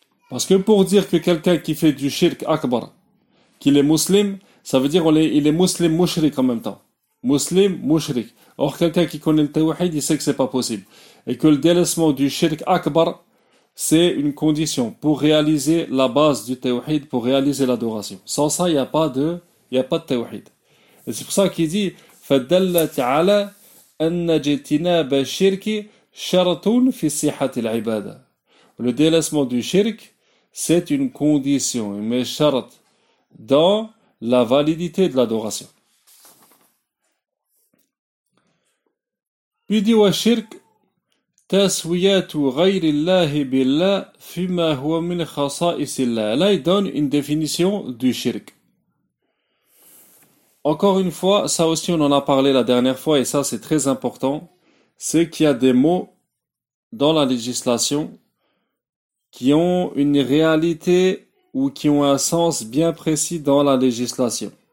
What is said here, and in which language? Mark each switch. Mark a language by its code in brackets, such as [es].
[fr] Parce que pour dire que quelqu'un qui fait du shirk akbar, qu'il est musulman, ça veut dire qu'il est musulman mushrik en même temps. Musulman mushrik. Or, quelqu'un qui connaît le tawhid, il sait que c'est pas possible. Et que le délaissement du shirk akbar, c'est une condition pour réaliser la base du tawhid, pour réaliser l'adoration. Sans ça, il n'y a pas de tawhid. Et c'est pour ça qu'il dit, [ar] فَدَلَّتْ عَلَى أَنَّ اجْتِنَابَ الشِّرْكِ شَرْطٌ فِي صِحَّةِ الْعِبَادَةِ. [fr] Le délaissement du shirk, c'est une condition, une charte dans la validité de l'adoration. Puis il dit, [ar] وَالشِّرْكِ تَسْوِيَةُ غَيْرِ اللَّهِ بِاللَّهِ فِيمَا هُوَ مِنْ خَصَائِصِ اللَّهِ. [fr] Là, il donne une définition du shirk. Encore une fois, ça aussi on en a parlé la dernière fois et ça c'est très important, c'est qu'il y a des mots dans la législation qui ont une réalité ou qui ont un sens bien précis dans la législation.